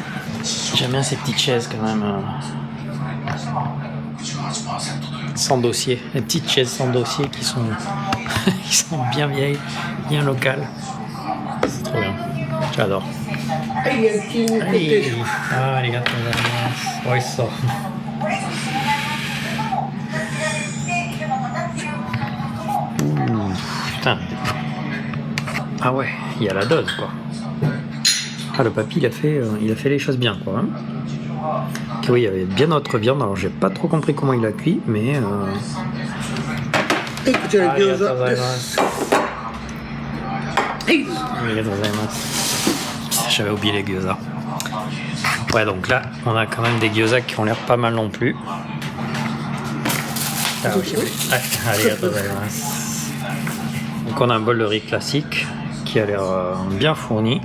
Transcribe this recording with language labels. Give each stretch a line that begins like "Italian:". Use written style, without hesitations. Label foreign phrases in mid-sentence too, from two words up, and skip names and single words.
French: J'aime bien ces petites chaises quand même, sans dossier, les petites chaises sans dossier qui sont bien vieilles, bien locales. C'est trop bien, j'adore.
Japanese: はい、焼き肉定食。ありがとうございます。美味しそう。Putain.
French: Ah ouais, il y a la dose quoi. Ah le papy il a fait les choses bien quoi. Hein. Okay, oui, il y avait bien notre viande, alors j'ai pas trop compris comment il a cuit, mais
Japanese: はい、こちら餃子です。はい。
French: J'avais oublié les gyoza. Ouais, donc là, on a quand même des gyoza qui ont l'air pas mal non plus. Ah, oui. Donc on a un bol de riz classique qui a l'air bien fourni.